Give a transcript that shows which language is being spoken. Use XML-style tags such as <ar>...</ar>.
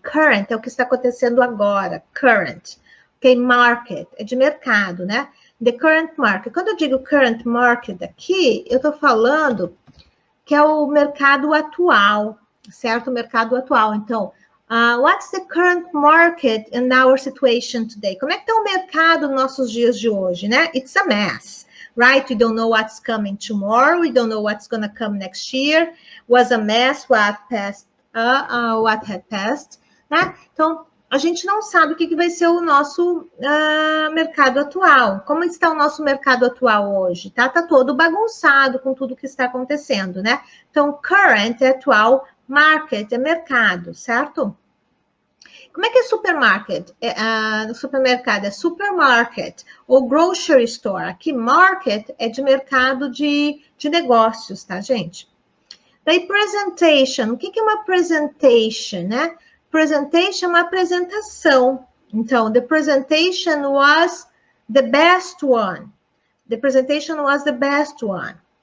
<pt>Current é o que está acontecendo agora. Current. Ok? Market é de mercado, né?</pt> <en>The current market.</en> <pt>Quando eu digo current market aqui, eu estou falando que é o mercado atual, certo? O mercado atual.</pt> <en>Então, what's the current market in our situation today?</en> <pt>Como é que está o mercado nos nossos dias de hoje, né?</pt> <en>It's a mess, right? We don't know what's coming tomorrow. We don't know what's going to come next year. Was a mess what passed, what had passed, né?</en> <pt>Então, a gente não sabe o que vai ser o nosso mercado atual. Como está o nosso mercado atual hoje? Tá todo bagunçado com tudo que está acontecendo, né? Então, current é atual, market é mercado, certo? Como é que é supermarket? Supermercado é supermarket ou grocery store. Aqui, market é de mercado de negócios, tá, gente? Daí, presentation. O que é uma presentation, né? Presentation é uma apresentação.</pt> <en>Então, the presentation was the best one. The presentation was the best one.</en>